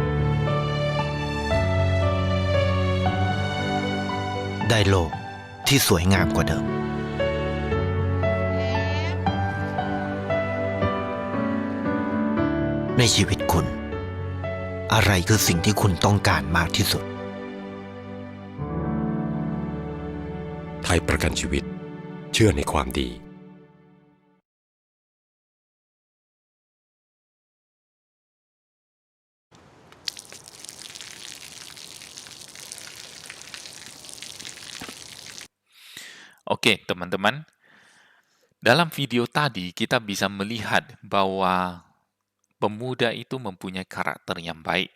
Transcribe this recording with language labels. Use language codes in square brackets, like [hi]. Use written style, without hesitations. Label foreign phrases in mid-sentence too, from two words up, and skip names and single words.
[th] ได้โลกที่สวยงามกว่าเดิม ในชีวิตคุณ อะไรคือสิ่งที่คุณต้องการมากที่สุด ไทยประกันชีวิตเชื่อในความดี [id] Oke, teman-teman. Dalam video tadi kita bisa melihat bahwa pemuda itu mempunyai karakter yang baik.